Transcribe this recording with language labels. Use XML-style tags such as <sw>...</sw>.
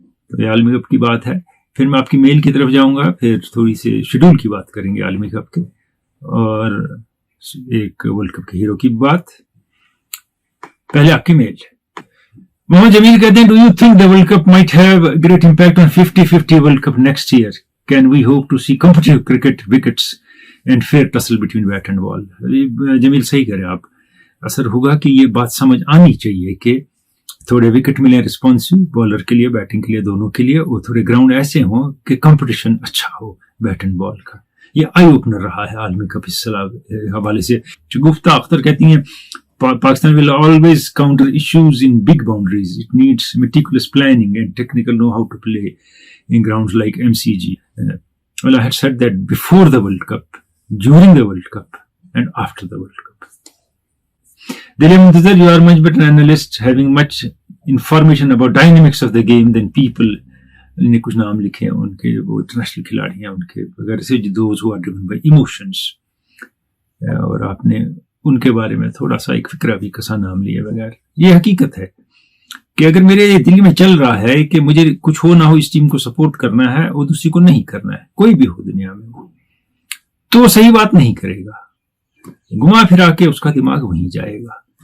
<hi>तो ये आलमी कप की बात है। फिर मैं आपकी मेल की तरफ जाऊंगा, फिर थोड़ी सी शेड्यूल की बात करेंगे आलमी कप के, और एक वर्ल्ड कप के हीरो की बात। पहले आपकी मेल। मोहम्मद जमील कहते हैं,</hi> <en>Do you think the world cup might have great impact on 50-50 world cup next year? Can we hope to see competitive cricket wickets and fair tussle between bat and ball? Jamil सही कह रहे हैं आप, असर होगा कि ये बात समझ आनी चाहिए कि थोड़े विकेट मिले रिस्पॉन्सिव बॉलर के लिए, बैटिंग के लिए, दोनों के लिए, और थोड़े ग्राउंड ऐसे हों कि कंपटीशन अच्छा हो बैट एंड बॉल का. ये आई ओपनर रहा है आलमी कप इस हवाले से.</en> <hi>गुफ्ता अख्तर कहती हैं</hi> <en>Pakistan will always counter issues in big boundaries. It needs meticulous planning and technical know-how to play in grounds like MCG. Well, I had said that before the World Cup, during the World Cup, and after the World Cup. Dilem Muntazir, you are much better analyst, having much information about dynamics of the game than people.</en> <hi>ने कुछ नाम लिखे हैं उनके, वो international खिलाड़ी हैं उनके वगैरह से,</hi> <en>those who are driven by emotions,</en> <hi>और आपने उनके बारे में थोड़ा सा एक फिक्रा भी कसा नाम लिए बगैर. ये हकीकत है कि अगर मेरे दिल में चल रहा है कि मुझे कुछ हो ना हो इस टीम को सपोर्ट करना है और दूसरी को नहीं करना है, कोई भी हो दुनिया में, तो सही बात नहीं करेगा, घुमा फिरा के उसका दिमाग वहीं जाएगा.</hi>